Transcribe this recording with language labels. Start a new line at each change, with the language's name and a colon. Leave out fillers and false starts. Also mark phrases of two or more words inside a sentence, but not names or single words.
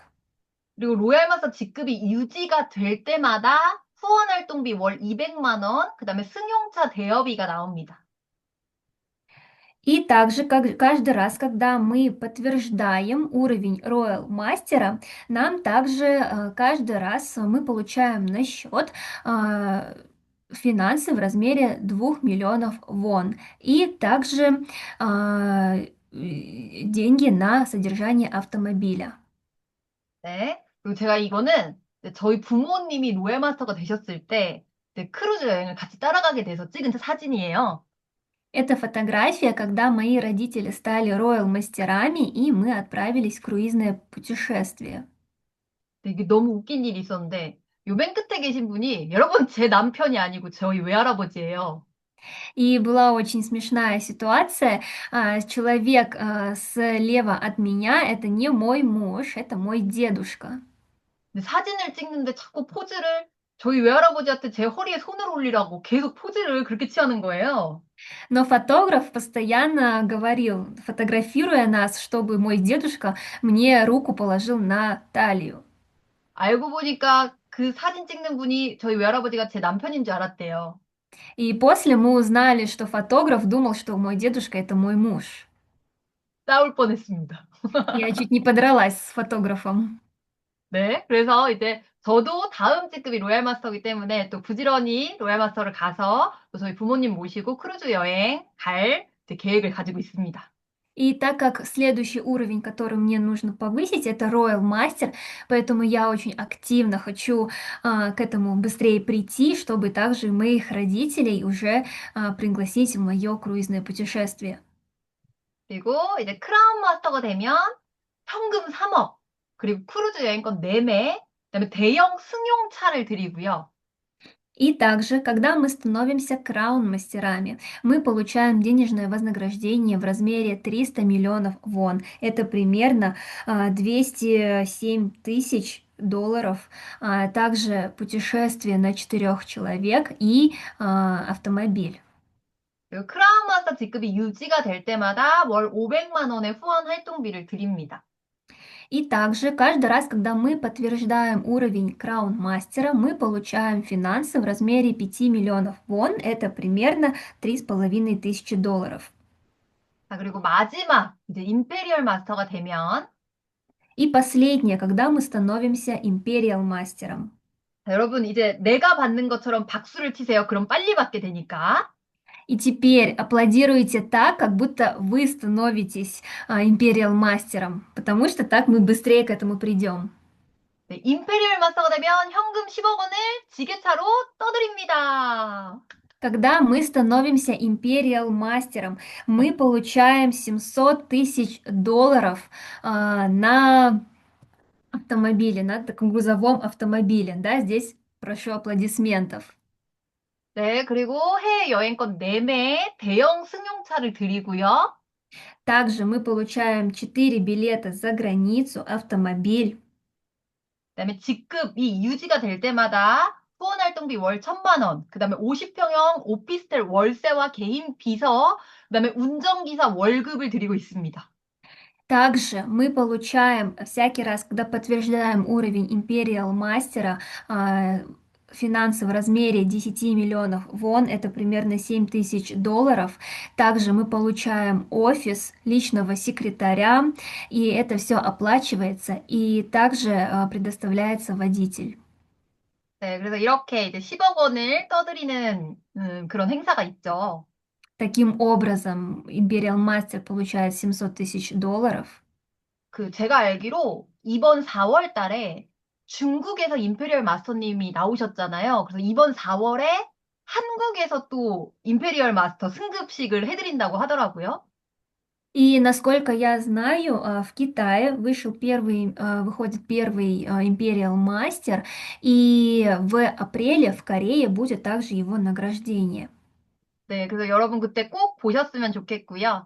Korean: 그리고 로얄 마스터 직급이 유지가 될 때마다 후원 활동비 월 200만 원, 그다음에 승용차 대여비가 на옵니다.
Russian: И также каждый раз, когда мы подтверждаем уровень Royal мастера, нам также каждый раз мы получаем на счет финансы в размере 2 миллионов вон, и также деньги на содержание автомобиля.
Korean: 네. 그리고 제가 이거는 이제 저희 부모님이 로얄 마스터가 되셨을 때 이제 크루즈 여행을 같이 따라가게 돼서 찍은 사진이에요.
Russian: Это фотография, когда мои родители стали Royal мастерами, и мы отправились в круизное путешествие.
Korean: 근데 이게 너무 웃긴 일이 있었는데 요 맨 끝에 계신 분이 여러분 제 남편이 아니고 저희 외할아버지예요.
Russian: И была очень смешная ситуация. Человек слева от меня — это не мой муж, это мой дедушка.
Korean: 근데 사진을 찍는데 자꾸 포즈를 저희 외할아버지한테 제 허리에 손을 올리라고 계속 포즈를 그렇게 취하는 거예요.
Russian: Но фотограф постоянно говорил, фотографируя нас, чтобы мой дедушка мне руку положил на талию.
Korean: 알고 보니까 그 사진 찍는 분이 저희 외할아버지가 제 남편인 줄 알았대요.
Russian: И после мы узнали, что фотограф думал, что мой дедушка — это мой муж.
Korean: 싸울 뻔했습니다.
Russian: Я чуть не подралась с фотографом.
Korean: 네, 그래서 이제 저도 다음 직급이 로얄 마스터이기 때문에 또 부지런히 로얄 마스터를 가서 또 저희 부모님 모시고 크루즈 여행 갈 이제 계획을 가지고 있습니다.
Russian: И так как следующий уровень, который мне нужно повысить, это
English: Royal Master,
Russian: поэтому я очень активно хочу к этому быстрее прийти, чтобы также моих родителей уже пригласить в мое круизное путешествие.
Korean: 그리고 이제 크라운 마스터가 되면 현금 3억, 그리고 크루즈 여행권 4매, 그다음에 대형 승용차를 드리고요.
Russian: И также, когда мы становимся краун-мастерами, мы получаем денежное вознаграждение в размере 300 миллионов вон. Это примерно 207 тысяч долларов. Также путешествие на 4 человек и автомобиль.
Korean: 그리고 크라운 마스터 직급이 유지가 될 때마다 월 500만 원의 후원 활동비를 드립니다.
Russian: И также каждый раз, когда мы подтверждаем уровень краун-мастера, мы получаем финансы в размере 5 миллионов вон, это примерно $3500.
Korean: 자, 그리고 마지막 이제 임페리얼 마스터가 되면
Russian: И последнее, когда мы становимся империал мастером.
Korean: 자, 여러분 이제 내가 받는 것처럼 박수를 치세요. 그럼 빨리 받게 되니까.
Russian: И теперь аплодируйте так, как будто вы становитесь империал мастером, потому что так мы быстрее к этому придем.
Korean: 네, 임페리얼 마스터가 되면 현금 10억 원을 지게차로 떠드립니다.
Russian: Когда мы становимся империал мастером, мы получаем 700 тысяч долларов на автомобиле, на таком грузовом автомобиле. Да, здесь прошу аплодисментов.
Korean: 네, 그리고 해외 여행권 4매 대형 승용차를 드리고요.
Russian: Также мы получаем 4 билета за границу, автомобиль.
Korean: 그다음에 직급이 유지가 될 때마다 후원활동비 월 1,000만 원, 그다음에 50평형 오피스텔 월세와 개인 비서, 그다음에 운전기사 월급을 드리고 있습니다.
Russian: Также мы получаем всякий раз, когда подтверждаем уровень Imperial мастера, финансы в размере 10 миллионов вон, это примерно 7 тысяч долларов. Также мы получаем офис личного секретаря, и это все оплачивается, и также предоставляется водитель. 네, 그래서 이렇게 이제 10억 원을 떠드리는 그런 행사가 있죠. Таким образом,
English: Imperial Master
Russian: получает 700 тысяч долларов.
Korean: 제가 알기로 이번 4월 달에 중국에서 임페리얼 마스터님이 나오셨잖아요. 그래서 이번 4월에 한국에서 또 임페리얼 마스터 승급식을 해드린다고 하더라고요.
Russian: И насколько я знаю, в Китае выходит первый
English: Imperial Master,
Russian: и в апреле в Корее будет также его награждение.
Korean: 네, 그래서 여러분 그때 꼭 보셨으면 좋겠고요.